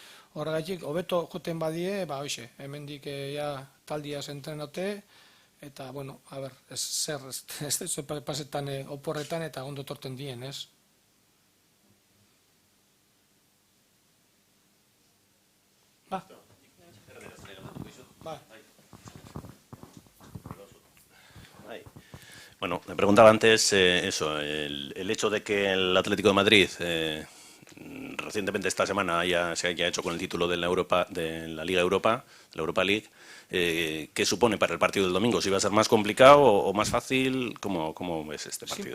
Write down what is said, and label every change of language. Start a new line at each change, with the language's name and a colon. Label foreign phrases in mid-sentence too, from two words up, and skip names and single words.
Basque: Orduan, Horregatik, hobeto joten badie, hoxe, hemendik ja taldiaz entrenote, eta, bueno, a ber, ez pasetan oporretan eta ondo torten dien, ez? Ba. Bueno,
Spanish: me preguntaba antes eso, el hecho de que el Atlético de Madrid recientemente esta semana se haya hecho con el título de la Liga Europa, de la Europa League, ¿qué supone para el partido del domingo? ¿Si va a ser más complicado o más fácil? ¿Cómo ves este partido?